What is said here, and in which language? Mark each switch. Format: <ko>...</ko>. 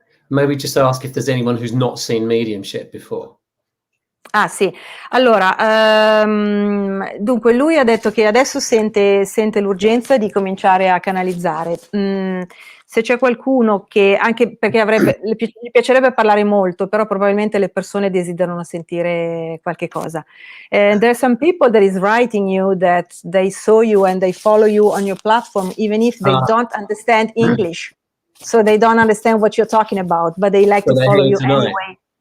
<en>Maybe just ask if there's anyone who's not seen mediumship before.</en> <it>Ah sì, allora, dunque lui ha detto che adesso sente l'urgenza di cominciare a canalizzare. Se c'è qualcuno che, anche perché gli piacerebbe parlare molto, però probabilmente le persone desiderano sentire qualche cosa.</it> <en>There are some people that is writing you that they saw you and they follow you on your platform, even if they don't understand English. So they don't understand what you're talking about, but they like to follow you anyway.</en>